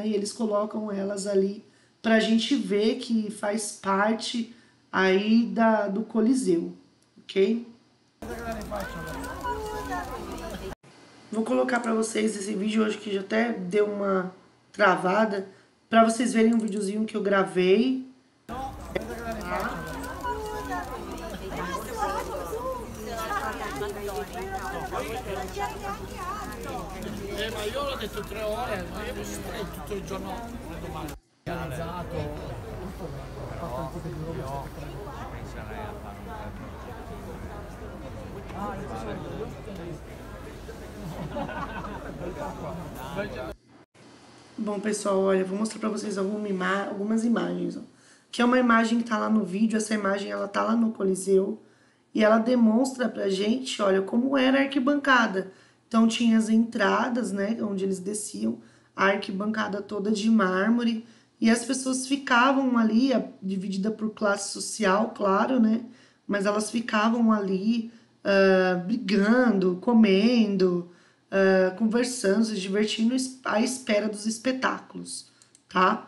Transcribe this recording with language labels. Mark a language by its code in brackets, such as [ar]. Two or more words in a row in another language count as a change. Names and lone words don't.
[pt] E eles colocam elas ali para a gente ver que faz parte aí do Coliseu, ok? Vou colocar para vocês esse vídeo hoje que já até deu uma travada, para vocês verem um videozinho que eu gravei. [it] Ma io l'ho detto 3 ore, ma io starei tutto il giorno domani. Realizzato, penserei a fare un [pt] Bom, pessoal, olha, eu vou mostrar pra vocês algumas imagens, ó. Que é uma imagem que tá lá no vídeo, essa imagem ela tá lá no Coliseu e ela demonstra pra gente, olha, como era a arquibancada. Então tinha as entradas, né, onde eles desciam, a arquibancada toda de mármore e as pessoas ficavam ali, dividida por classe social, claro, né, mas elas ficavam ali brigando, comendo, conversando, se divertindo à espera dos espetáculos, tá?